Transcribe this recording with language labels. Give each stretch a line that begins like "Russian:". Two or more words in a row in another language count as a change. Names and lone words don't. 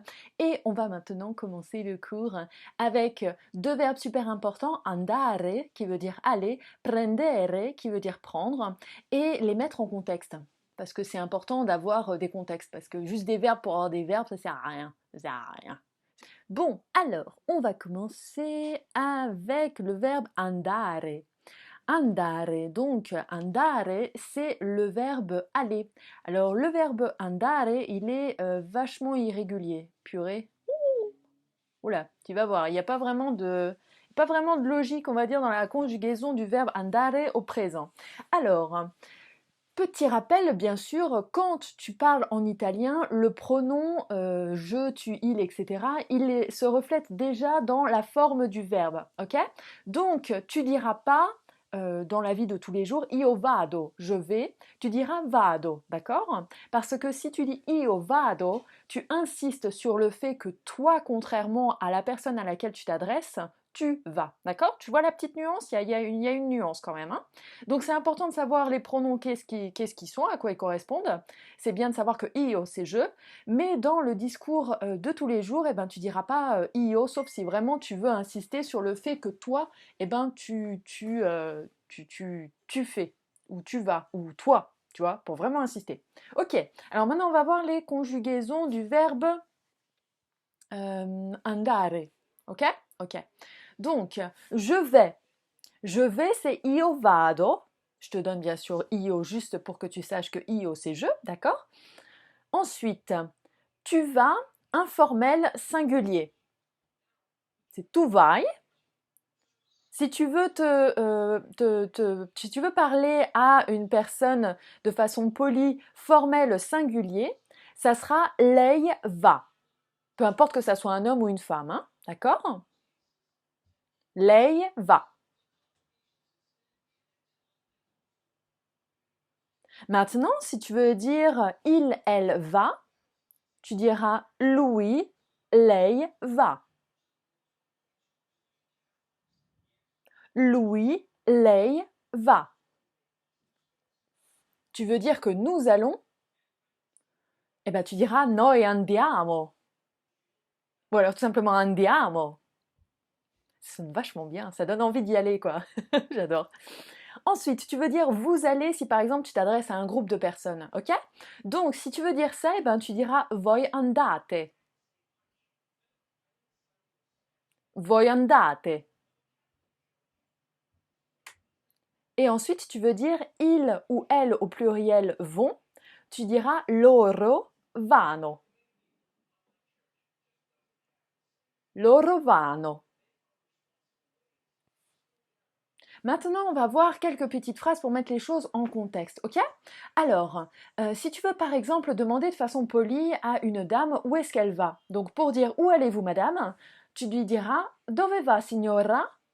French: Et on va maintenant commencer le cours avec deux verbes super importants,
Italian: andare qui
French: veut dire aller, prendere qui veut dire prendre et les mettre en contexte. Parce que c'est important d'avoir des contextes, parce que juste des verbes pour avoir des verbes, ça sert à rien. Ça sert à rien. Bon, alors, on va commencer avec le verbe andare.
Italian: Andare, donc andare,
French: c'est le verbe aller. Alors, le verbe andare, il est vachement irrégulier. Purée. Oula, tu vas voir, il n'y a pas vraiment de logique, on va dire, dans la conjugaison du verbe andare au présent. Alors, petit rappel, bien sûr, quand tu parles en italien, le pronom je, tu, il, etc., se reflète déjà dans la forme du verbe, ok? Donc, tu diras pas dans la vie de tous les jours
Italian: io vado,
French: je vais, tu diras vado, d'accord? Parce que si tu dis
Italian: io vado,
French: tu insistes sur le fait que toi, contrairement à la personne à laquelle tu t'adresses, tu vas, d'accord? Tu vois la petite nuance? Il y a une nuance quand même, hein? Donc c'est important de savoir les pronoms, qu'est-ce qu'ils sont, à quoi ils correspondent. C'est bien de savoir que io, c'est je, mais dans le discours de tous les jours, tu diras pas io, sauf si vraiment tu veux insister sur le fait que toi, tu fais, ou tu vas, ou toi, tu vois, pour vraiment insister. Ok, alors maintenant on va voir les conjugaisons du verbe andare. Ok? Ok. Donc, je vais. Je vais, c'est
Italian: io vado.
French: Je te donne bien sûr io juste pour que tu saches que io c'est je, d'accord? Ensuite, tu vas, informel singulier. C'est
Italian: tu vai.
French: Si tu veux si tu veux parler à une personne de façon polie, formelle singulier, ça sera
Italian: lei va.
French: Peu importe que ça soit un homme ou une femme, hein, d'accord?
Italian: Lei va.
French: Maintenant, si tu veux dire il, elle va, tu diras
Italian: lui, lei va. Lui, lei va.
French: Tu veux dire que nous allons? Eh ben tu diras
Italian: noi andiamo.
French: Ou alors tout simplement andiamo. Ça sonne vachement bien, ça donne envie d'y aller, quoi. J'adore. Ensuite, tu veux dire vous allez si par exemple tu t'adresses à un groupe de personnes, ok? Donc si tu veux dire ça, eh ben, tu diras
Italian: voi andate. Voi andate.
French: Et ensuite, tu veux dire il ou elle au pluriel vont, tu diras
Italian: loro vanno. Loro vanno.
French: Maintenant, on va voir quelques petites phrases pour mettre les choses en contexte, ok? Alors, si tu veux par exemple demander de façon polie à une dame où est-ce qu'elle va, donc pour dire où allez-vous madame, tu lui diras
Italian: dove va signora?